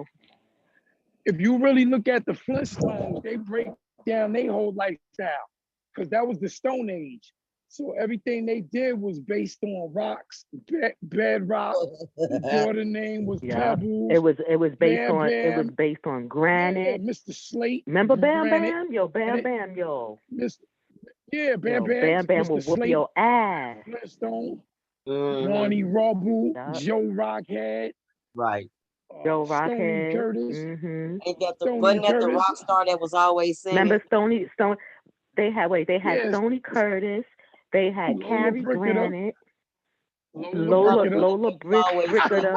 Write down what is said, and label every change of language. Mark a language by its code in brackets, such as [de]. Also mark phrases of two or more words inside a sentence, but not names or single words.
[en] If you really look at the Flintstones, they break down their whole lifestyle because that was the Stone Age. So everything they did was based on rocks, bedrock. His daughter's name was Pebbles. It was based on granite. Yeah, Mr. Slate. Remember Bam Bam? Yo, Bam Bam, yo. Bam Bam. Bam Bam will whoop your ass. Flintstone. Ronnie Rubble. Joe Rockhead. Right. Joe Rockhead. Curtis. Ain't that wasn't that the rock star that was always singing? Remember Stony? They had Stoney Curtis. They had Carrie Granite, Lola Bricketer.